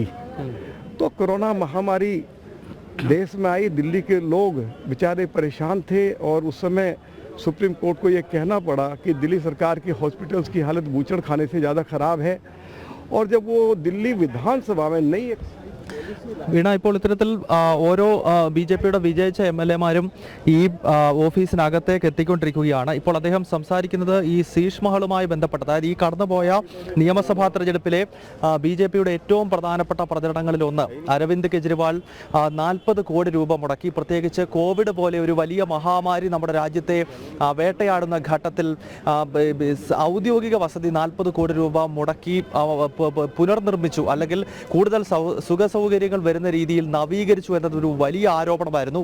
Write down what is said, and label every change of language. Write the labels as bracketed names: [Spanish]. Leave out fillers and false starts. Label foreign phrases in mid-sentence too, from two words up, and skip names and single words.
[Hindi] तो कोरोना महामारी देश में आई, दिल्ली के लोग बेचारे परेशान थे और उस समय सुप्रीम कोर्ट को ये कहना पड़ा कि दिल्ली सरकार की हॉस्पिटल्स की हालत बूचड़ खाने से ज़्यादा ख़राब है। और जब वो दिल्ली विधानसभा में नई [Malayalam] വീണ, ഇപ്പോൾ ഇത്തരത്തിൽ ഓരോ ബി.ജെ.പിയുടെ വിജയിച്ച എം.എൽ.എമാരും ഈ ഓഫീസിനകത്തേക്ക് എത്തിക്കൊണ്ടിരിക്കുകയാണ്. ഇപ്പോൾ അദ്ദേഹം സംസാരിക്കുന്നത് ഈ ശീഷ് മഹളുമായി ബന്ധപ്പെട്ട്, അതായത് ഈ കടന്നുപോയ നിയമസഭാ തെരഞ്ഞെടുപ്പിലെ ബി.ജെ.പിയുടെ ഏറ്റവും പ്രധാനപ്പെട്ട പ്രചരണങ്ങളിലൊന്ന് അരവിന്ദ് കെജ്രിവാൾ 40 കോടി രൂപ മുടക്കി, പ്രത്യേകിച്ച് കോവിഡ് പോലെ ഒരു വലിയ മഹാമാരി നമ്മുടെ രാജ്യത്തെ വേട്ടയാടുന്ന ഘട്ടത്തിൽ ഔദ്യോഗിക വസതി 40 കോടി രൂപ മുടക്കി പുനർനിർമ്മിച്ചു, അല്ലെങ്കിൽ കൂടുതൽ സുഖസൗകര്യങ്ങൾ വരുന്ന രീതിയിൽ നവീകരിച്ചു എന്നതൊരു വലിയ ആരോപണമായിരുന്നു.